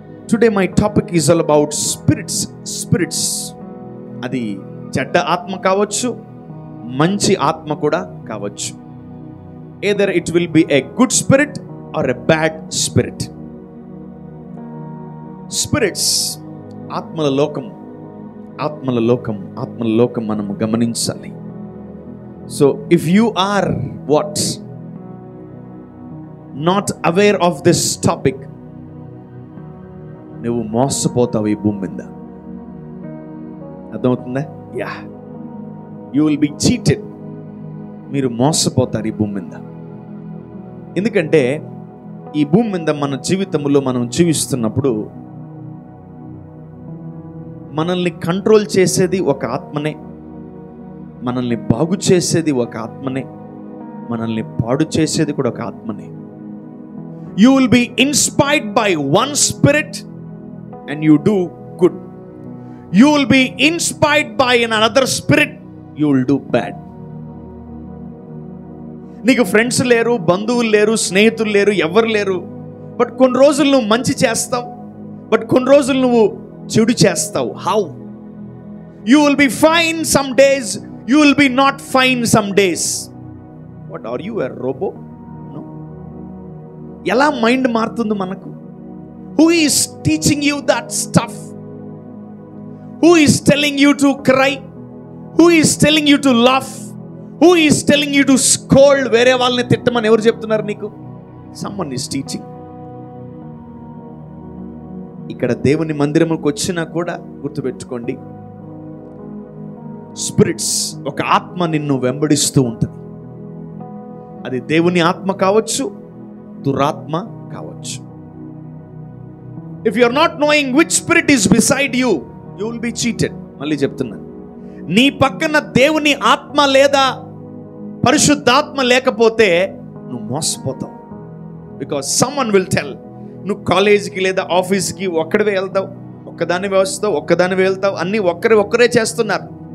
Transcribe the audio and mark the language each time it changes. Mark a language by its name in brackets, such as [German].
[English] Today my topic is all about spirits. [Telugu] Spirits, అది చెడ్డ ఆత్మ కావచ్చు, మంచి ఆత్మ కూడా కావచ్చు. [English] either it will be a good spirit or a bad spirit. [Telugu] Spirits, ఆత్మల లోకం, ఆత్మల లోకం, ఆత్మల లోకం మనము గమనించాలి. [English] So if you are what not aware of this topic, [Telugu] నువ్వు మోసపోతావు ఈ భూమి మీద. అర్థమవుతుందా? [English] Yeah, you will be cheated. [Telugu] మీరు మోసపోతారు ఈ భూమి మీద. ఎందుకంటే ఈ భూమి మీద మన జీవితంలో మనం జీవిస్తున్నప్పుడు మనల్ని కంట్రోల్ చేసేది ఒక ఆత్మనే, మనల్ని బాగు చేసేది ఒక ఆత్మనే, మనల్ని పాడు చేసేది కూడా ఒక ఆత్మనే. [English] You will be inspired by one spirit and you do good. You will be inspired by another spirit, you will do bad. [Telugu] నీకు ఫ్రెండ్స్ లేరు, బంధువులు లేరు, స్నేహితులు లేరు, ఎవరు లేరు. బట్ కొన్ని రోజులు నువ్వు మంచి చేస్తావు, బట్ కొన్ని రోజులు నువ్వు చెడు చేస్తావు. How? [English] You will be fine some days, you will be not fine some days. What are you, a robot? [Telugu] ఎలా మైండ్ మారుతుంది మనకు? [English] Who is teaching you that stuff? Who is telling you to cry? Who is telling you to laugh? Who is telling you to scold? [Telugu] వేరే వాళ్ళని తిట్టమని ఎవరు చెప్తున్నారు నీకు? [English] Someone is teaching. [Telugu] ఇక్కడ దేవుని మందిరముకు వచ్చినా కూడా గుర్తుపెట్టుకోండి, స్పిరిట్స్, ఒక ఆత్మ నిన్ను వెంబడిస్తూ ఉంటుంది. అది దేవుని ఆత్మ కావచ్చు, దురాత్మ కావచ్చు. [English] If you are not knowing which spirit is beside you, you will be cheated. [Telugu] మళ్ళీ చెప్తున్నాను, నీ పక్కన దేవుని ఆత్మ లేదా పరిశుద్ధాత్మ లేకపోతే నువ్వు మోసపోతావు. [English] because someone will tell, [Telugu] నువ్వు కాలేజీకి లేదా ఆఫీస్కి ఒక్కడివే వెళ్తావు, ఒక్కదానివే వస్తావు, ఒక్కదానివే వెళ్తావు, అన్నీ ఒక్కరే చేస్తున్నారు.